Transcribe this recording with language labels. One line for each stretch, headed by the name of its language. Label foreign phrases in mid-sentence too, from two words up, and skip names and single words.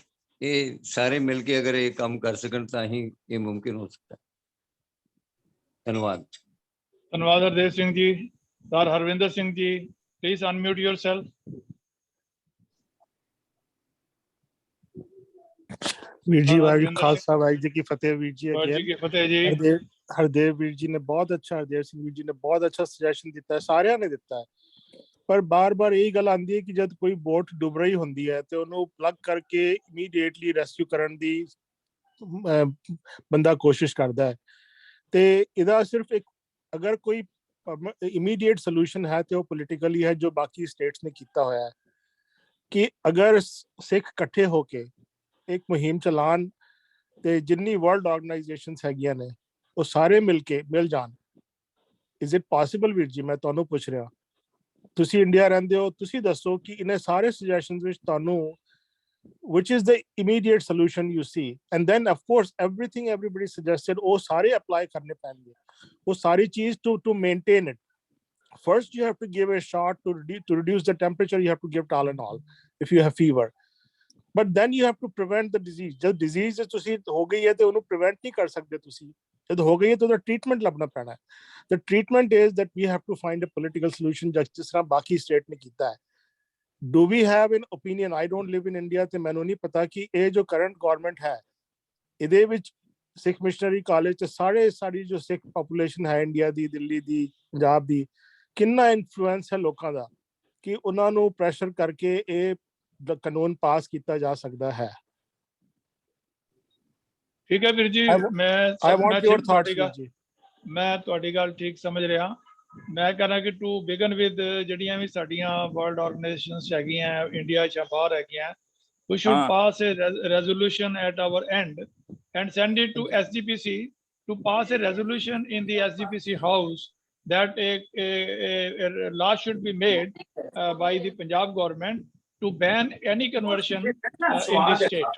Punjabi: ਇਹ ਸਾਰੇ ਮਿਲ ਕੇ ਅਗਰ ਇਹ ਕੰਮ ਕਰ ਸਕਣ ਤਾਂ ਹੀ ਇਹ ਮੁਮਕਿਨ ਹੋ ਸਕਦਾ। ਧੰਨਵਾਦ। ਧੰਨਵਾਦ ਹਰਦੇਵ ਸਿੰਘ ਜੀ। ਸਰ ਹਰਵਿੰਦਰ ਸਿੰਘ ਜੀ, ਪਲੀਜ਼
English: unmute yourself.
Punjabi: ਵੀਰ ਜੀ ਵਾਹਿਗੁਰੂ ਖ਼ਾਲਸਾ ਵਾਹਿਗੁਰੂ ਜੀ ਕੀ ਫ਼ਤਿਹ। ਵੀਰ ਜੀ ਹਰਦੇਵ ਵੀਰ ਜੀ ਨੇ ਬਹੁਤ ਅੱਛਾ, ਹਰਦੇਵ ਸਿੰਘ ਵੀਰ ਜੀ ਨੇ ਬਹੁਤ ਅੱਛਾ ਸਜੈਸ਼ਨ ਦਿੱਤਾ ਹੈ, ਸਾਰਿਆਂ ਨੇ ਦਿੱਤਾ ਹੈ। ਪਰ ਬਾਰ-ਬਾਰ ਇਹ ਗੱਲ ਆਉਂਦੀ ਹੈ ਕਿ ਜਦ ਕੋਈ ਬੋਟ ਡੁੱਬ ਰਹੀ ਹੁੰਦੀ ਹੈ ਤੇ ਉਹਨੂੰ ਪਲੱਗ ਕਰਕੇ
English: immediately rescue
Punjabi: ਕਰਨ ਦੀ ਬੰਦਾ ਕੋਸ਼ਿਸ਼ ਕਰਦਾ ਹੈ। ਤੇ ਇਹਦਾ ਸਿਰਫ ਇੱਕ ਅਗਰ ਕੋਈ
English: immediate solution
Punjabi: ਹੈ ਤੇ ਉਹ ਪੋਲੀਟੀਕਲੀ ਹੈ, ਜੋ ਬਾਕੀ ਸਟੇਟਸ ਨੇ ਕੀਤਾ ਹੋਇਆ ਹੈ ਕਿ ਅਗਰ ਸਿੱਖ ਇਕੱਠੇ ਹੋ ਕੇ ਇੱਕ ਮੁਹਿੰਮ ਚਲਾਉਣ ਤੇ ਜਿੰਨੀ
English: world organisations
Punjabi: ਹੈਗੀਆਂ ਨੇ ਉਹ ਸਾਰੇ ਮਿਲ ਜਾਣ।
English: is it possible
Punjabi: ਵੀਰ ਜੀ? ਮੈਂ ਤੁਹਾਨੂੰ ਪੁੱਛ ਰਿਹਾ, ਤੁਸੀਂ ਇੰਡੀਆ ਰਹਿੰਦੇ ਹੋ, ਤੁਸੀਂ ਦੱਸੋ ਕਿ ਇਹਨਾਂ ਸਾਰੇ ਸੁਜੈਸ਼ਨਸ ਵਿੱਚ ਤੁਹਾਨੂੰ
English: which is the immediate solution you see, and then of course everything everybody suggested
Punjabi: ਉਹ ਸਾਰੇ apply ਕਰਨੇ ਪੈਣਗੇ। ਉਹ ਸਾਰੀ ਚੀਜ਼
English: to maintain it, first you have to give a shot to reduce the temperature, you have to give Tylenol if you have fever, but then you have to prevent the disease।
Punjabi: ਜਦ disease ਤੁਸੀਂ ਹੋ ਗਈ ਹੈ ਤੇ ਉਹਨੂੰ prevent ਨਹੀਂ ਕਰ ਸਕਦੇ ਤੁਸੀਂ, ਜਦ ਹੋ ਗਈ ਹੈ ਤਾਂ ਉਹਦਾ ਟ੍ਰੀਟਮੈਂਟ ਲੱਭਣਾ ਪੈਣਾ ਹੈ।
English: the treatment is that we have to find a political solution,
Punjabi: ਜਿਸ ਤਰ੍ਹਾਂ ਬਾਕੀ ਸਟੇਟ ਨੇ ਕੀਤਾ ਹੈ।
English: Do we have an opinion? I don't live in India
Punjabi: ਤੇ ਮੈਨੂੰ ਨਹੀਂ ਪਤਾ ਕਿ ਇਹ ਜੋ
English: current government
Punjabi: ਹੈ ਇਹਦੇ ਵਿੱਚ ਸਿੱਖ ਮਿਸ਼ਨਰੀ ਕਾਲਜ ਤੇ ਸਾਰੀ ਜੋ ਸਿੱਖ ਪੋਪੂਲੇਸ਼ਨ ਹੈ ਇੰਡੀਆ ਦੀ, ਦਿੱਲੀ ਦੀ, ਪੰਜਾਬ ਦੀ, ਕਿੰਨਾ ਇਨਫਲੂਐਂਸ ਹੈ ਲੋਕਾਂ ਦਾ ਕਿ ਉਹਨਾਂ ਨੂੰ ਪ੍ਰੈਸ਼ਰ ਕਰਕੇ ਇਹ ਕਾਨੂੰਨ ਪਾਸ ਕੀਤਾ ਜਾ ਸਕਦਾ ਹੈ। ਠੀਕ ਹੈ ਵੀਰ ਜੀ,
English: I want your thoughts
Punjabi: ਵੀਰ ਜੀ। ਮੈਂ ਤੁਹਾਡੀ ਗੱਲ ਠੀਕ ਸਮਝ ਰਿਹਾ। ਮੈਂ ਕਹਿੰਦਾ ਕਿ
English: to begin with
Punjabi: ਜਿਹੜੀਆਂ ਵੀ ਸਾਡੀਆਂ
English: world organisations
Punjabi: ਹੈਗੀਆਂ ਇੰਡੀਆ ਜਾਂ ਬਾਹਰ ਹੈਗੀਆਂ,
English: we should pass a resolution at our end and send it to SGPC to pass a resolution in the SGPC house that a law should be made by the Punjab government to ban any conversion in this state.